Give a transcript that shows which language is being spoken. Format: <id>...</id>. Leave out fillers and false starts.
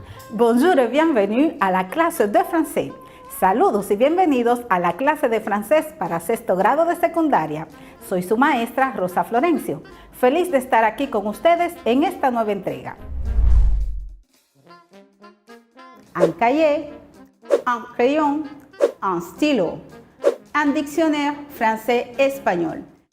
<fr>Bonjour et bienvenue à la clase de français.</fr> <es>Saludos y bienvenidos a la clase de francés para sexto grado de secundaria. Soy su maestra Rosa Florencio. Feliz de estar aquí con ustedes en esta nueva entrega.</es> <fr>Un cahier, un crayon, un stylo, un dictionnaire français-espagnol.</fr>